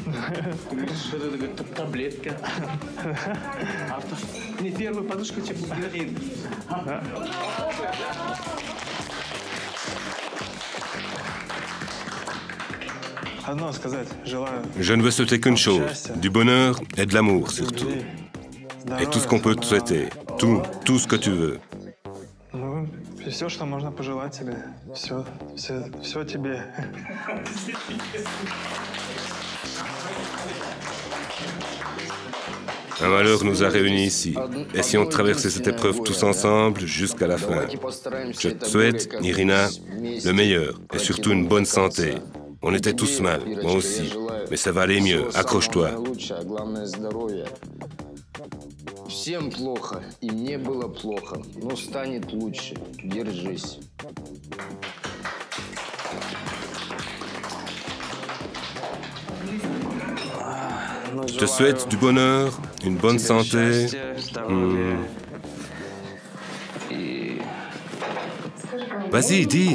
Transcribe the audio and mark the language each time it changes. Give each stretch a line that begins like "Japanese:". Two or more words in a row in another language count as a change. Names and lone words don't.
French: Je ne veux souhaiter qu'une chose, du bonheur et de l'amour surtout. Et tout ce qu'on peut te souhaiter, tout ce que tu veux.
Russian: Все, что можно пожелать тебе. Все тебе.
French: Un malheur nous a réunis ici. Essayons de traverser cette épreuve tous ensemble jusqu'à la fin. Je te souhaite, Irina, le meilleur et surtout une bonne santé. On était tous mal, moi aussi. Mais ça va aller mieux, accroche-toi.
Russian: Всем плохо, и мне было плохо, но станет лучше. Держись.
French: Je te souhaite du bonheur, une bonne santé. Vas-y, dis.